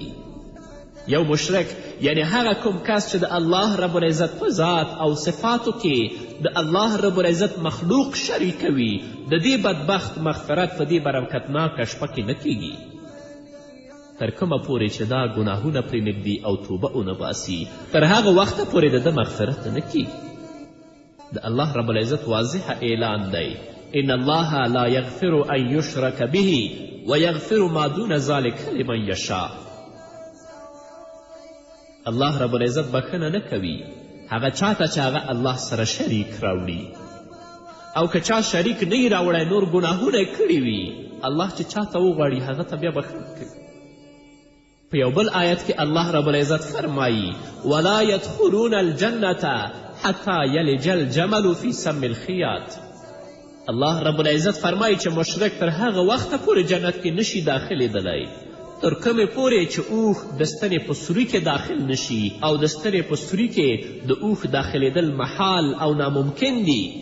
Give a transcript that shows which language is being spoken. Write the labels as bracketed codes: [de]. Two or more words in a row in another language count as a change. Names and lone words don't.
[ps] یو مشرک یعنی هغه کوم کس چې د الله رب العزت په ذات او صفاتو کې د الله رب العزت مخلوق شریکوي، د دې بدبخت مغفرت په دې برکتناکه شپه کې نه کیږي تر کومه پورې چې دا ګناهونه پرې نږدي او توبه ونه باسي، تر هغه وخته پورې د ده مغفرت نه کیږي. د الله رب العزت واضح اعلان دی [ar] ان الله لا یغفر ان یشرک به ویغفر ما دون ذلک لمن یشاء. [ps] الله رب العزت بخښنه نه کوي هغه چاته چې هغه الله سره شریک راوړي، او که چا شریک نه یې راوړی نور ګناهونه یې کړي وي، الله چې چاته وغواړي هغه ته بیا بخښنه کوي. په یو بل آیت کې الله رب العزت فرمایي [ar] ولا یدخلون الجنة حتی یلج الجمل فی سم الخیاط. [ps] الله رب العزت فرمایي چې مشرک تر هغه وخته پورې جنت کې نشي داخلېدلی تر کومې پورې چې اوښ د ستنې په سوري کې داخل نشي، او د ستنې په سوري کې د اوښ داخلېدل محال او ناممکن دي.